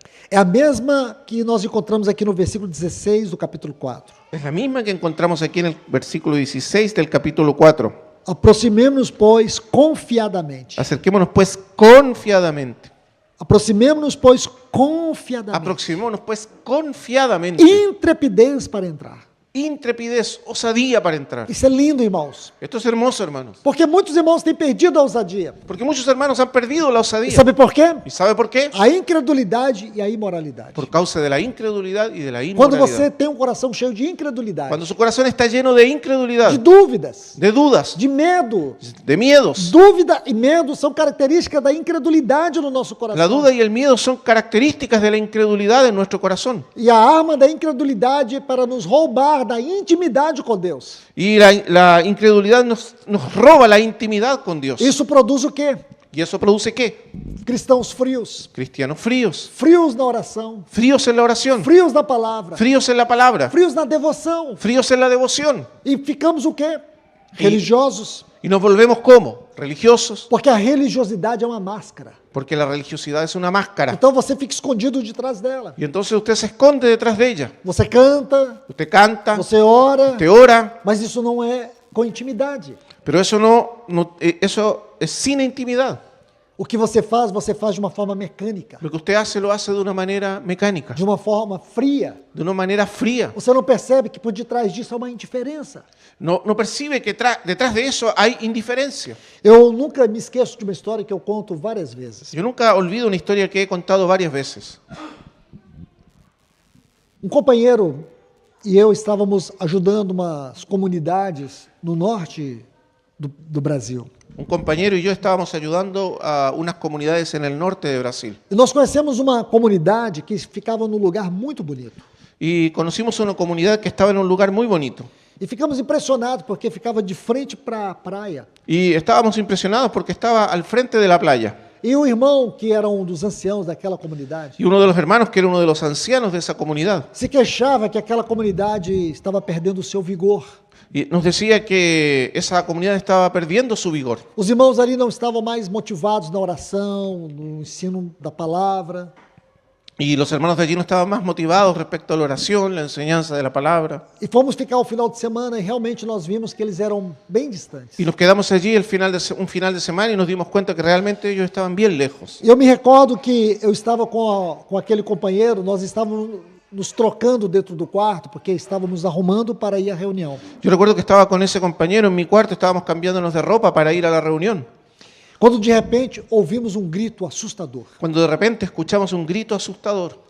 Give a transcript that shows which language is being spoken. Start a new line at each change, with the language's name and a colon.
Portuguese: é a mesma que nós encontramos aqui no versículo 16 do capítulo 4.
Spanish: es la misma que encontramos aquí en el versículo 16 del capítulo 4.
Portuguese: Aproximemo-nos, pois, confiadamente.
Spanish: Acerquémonos pues confiadamente.
Portuguese: Aproximemo-nos, pois, confiadamente.
Spanish: Aproximémonos pues confiadamente.
Portuguese: Intrepidez para entrar.
Spanish: Intrepidez, osadía para entrar.
Portuguese: Isso é lindo, irmãos.
Spanish: Esto es hermoso, hermanos.
Portuguese: Porque muitos irmãos têm perdido a ousadia.
Spanish: Porque muchos hermanos han perdido la
Portuguese: E
Spanish: osadía.
Portuguese: sabe por quê?
Spanish: ¿Y sabe por qué?
Portuguese: A incredulidade e a imoralidade.
Spanish: Por causa de la incredulidad y de la
Portuguese: Quando você
Spanish: inmoralidad.
Portuguese: tem um coração cheio de incredulidade,
Spanish: Cuando su corazón está lleno de incredulidad,
Portuguese: de dúvidas,
Spanish: de dudas,
Portuguese: de medo.
Spanish: de miedos.
Portuguese: Dúvida e medo são características da incredulidade no nosso coração.
Spanish: La duda y el miedo son características de la incredulidad en nuestro corazón.
Portuguese: E a arma da incredulidade é para nos roubar da intimidade com Deus.
Spanish: Y la incredulidad nos roba la intimidad con Dios.
Portuguese: Isso produz o quê?
Spanish: ¿Y eso produce qué?
Portuguese: Cristãos frios.
Spanish: Cristianos fríos.
Portuguese: Frios na oração.
Spanish: Fríos en la oración.
Portuguese: Frios na palavra.
Spanish: Fríos en la palabra.
Portuguese: Frios na devoção.
Spanish: Fríos en la devoción.
Portuguese: E ficamos o quê? Religiosos.
Spanish: Y nos volvemos como religiosos,
Portuguese: Porque a religiosidade é uma máscara.
Spanish: porque la religiosidad es una máscara.
Portuguese: Então você fica escondido de trás dela.
Spanish: Y entonces usted se esconde detrás de ella.
Portuguese: Você canta,
Spanish: Usted canta,
Portuguese: você ora,
Spanish: usted ora,
Portuguese: mas isso não é com intimidade.
Spanish: pero eso eso es sin intimidad.
Portuguese: O que você faz de uma forma mecânica,
Spanish: Lo que usted hace lo hace de una manera mecánica,
Portuguese: de uma forma fria.
Spanish: de una manera fría.
Portuguese: Você não percebe que por detrás disso há uma indiferença.
Spanish: No percibe que detrás de eso hay indiferencia.
Portuguese: Eu nunca me esqueço de uma história que eu conto várias vezes.
Spanish: Yo nunca olvido una historia que he contado varias veces.
Portuguese: Um companheiro e eu estávamos ajudando umas comunidades no norte do Brasil.
Spanish: Un compañero y yo estábamos ayudando a unas comunidades en el norte de Brasil.
Portuguese: E nós conhecemos uma comunidade que ficava num lugar muito bonito.
Spanish: Y conocimos una comunidad que estaba en un lugar muy bonito.
Portuguese: E ficamos impressionados porque ficava de frente para a praia.
Spanish: Y estábamos impresionados porque estaba al frente de la playa.
Portuguese: E o irmão, que era um dos anciãos daquela comunidade,
Spanish: Y uno de los hermanos, que era uno de los ancianos de esa comunidad,
Portuguese: se queixava que aquela comunidade estava perdendo o seu vigor.
Spanish: y nos decía que esa comunidad estaba perdiendo su vigor.
Portuguese: Os irmãos ali não estavam mais motivados na oração, no ensino da palavra.
Spanish: Y los hermanos de allí no estaban más motivados respecto a la oración, la enseñanza de la palabra.
Portuguese: E fomos ficar o final de semana e realmente nós vimos que eles eram bem distantes.
Spanish: Y nos quedamos allí un final de semana y nos dimos cuenta que realmente ellos estaban bien lejos.
Portuguese: E eu me recordo que eu estava com aquele companheiro, nós estávamos nos trocando dentro do quarto, porque estávamos arrumando para ir à reunião.
Spanish: Yo recuerdo que estaba con ese compañero en mi cuarto, estábamos cambiándonos de ropa para ir a la reunión.
Portuguese: Quando de repente ouvimos um grito assustador.
Spanish: Cuando de repente escuchamos un grito asustador.